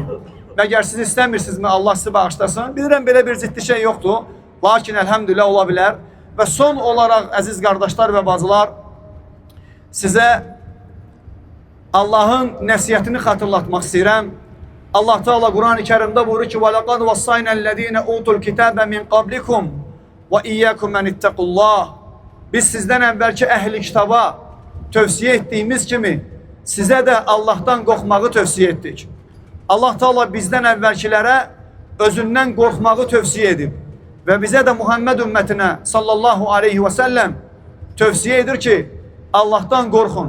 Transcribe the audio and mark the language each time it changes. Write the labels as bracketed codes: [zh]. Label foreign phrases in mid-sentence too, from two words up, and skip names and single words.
[az] Məgər siz istəmirsinizmi Allah sizi bağışlasın? Bilirəm, belə bir ciddi şey yoxdur. Lakin elhamdülillah ola bilər. Və son olaraq, əziz qardaşlar və bacılar, sizə Allahın nəsiyyətini xatırlatmaq istəyirəm. Allah Teala Quran-ı Kərimdə buyurur ki, [ar] وَلَقَدْ وَصَّيْنَا الَّذ۪ينَ اُوتُوا الْكِتَابَ مِنْ قَبْلِكُمْ وَاِيَّكُمْ مَنِ اتَّقُوا اللّٰهِ. [az] Biz sizdən əvvəlki əhli kitaba tövsiyə etdiyimiz kimi, sizə də Allahdan qorxmağı tövsiyə etdik. Allah Teala bizdən əvvəlkilərə özündən qorxmağı tövsiyə edib. Və bizə də Muhammed ümmətinə [ar] صلى الله عليه وسلم [az] tövsiyə edir ki, Allahdan qorxun.